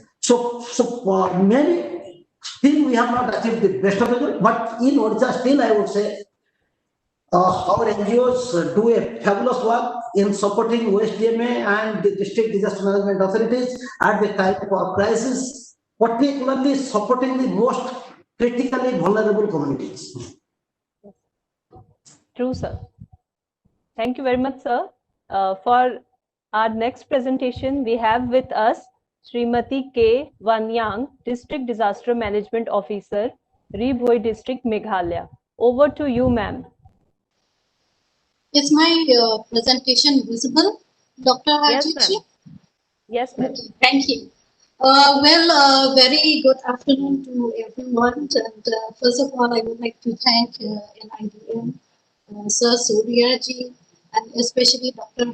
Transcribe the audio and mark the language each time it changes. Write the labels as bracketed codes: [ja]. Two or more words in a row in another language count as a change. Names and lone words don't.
[en] So maybe still we have not achieved the best of result, but in Odisha still I would say our NGOs do a fabulous work in supporting OSDMA and the district disaster management authorities at the time of crisis, particularly supporting the most critically vulnerable communities. True, sir. Thank you very much, sir. For our next presentation, we have with us Srimati K. Wanyang, District Disaster Management Officer, Ri-Bhoi District, Meghalaya. Over to you, ma'am. Is my presentation visible, Dr. Harjit? Yes, ma'am. Okay, thank you. Very good afternoon to everyone. And first of all, I would like to thank NIDM, Sir Surya ji, and especially Dr.